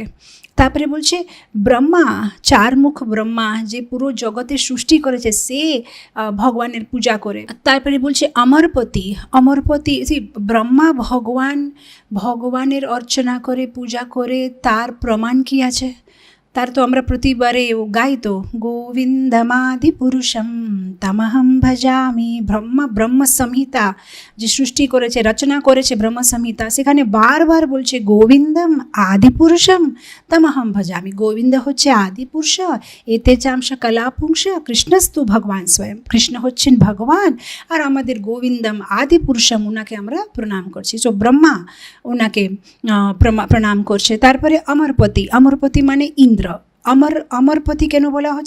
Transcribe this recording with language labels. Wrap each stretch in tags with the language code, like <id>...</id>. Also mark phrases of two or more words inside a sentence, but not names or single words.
<bn>তারপরে বলছে ব্রহ্মা, 4 মুখ ব্রহ্মা যে পুরো জগতের সৃষ্টি করেছে, সে ভগবানের পূজা করে। তারপরে বলছে অমরপতি। অমরপতি ব্রহ্মা ভগবানের অর্চনা করে, পূজা করে। তার প্রমাণ কি আছে? তার তো আমরা প্রতিবারে গাই তো,</bn> <sa>গোবিন্দমাদি পুরুষম তমহম ভজামি।</sa> <bn>ব্রহ্ম সংহিতা যে সৃষ্টি করেছে, রচনা করেছে ব্রহ্ম সংহিতা, সেখানে বারবার বলছে</bn> <sa>গোবিন্দম আদি পুরুষম তমহম ভজামি।</sa> <bn>গোবিন্দ হচ্ছে আদি পুরুষ,</bn> <sa>এতে চাংশ কলাপুংস কৃষ্ণস্তু ভগবান স্বয়ং।</sa> <bn>কৃষ্ণ হচ্ছেন ভগবান, আর আমাদের</bn> <sa>গোবিন্দম আদি পুরুষম,</sa> <bn>ওনাকে আমরা প্রণাম করছি। সো ব্রহ্মা ওনাকে প্রণাম করছে। তারপরে অমরপতি। অমরপতি মানে ইন্দ্র। অমরপতি কেন বলা হচ্ছে?</bn>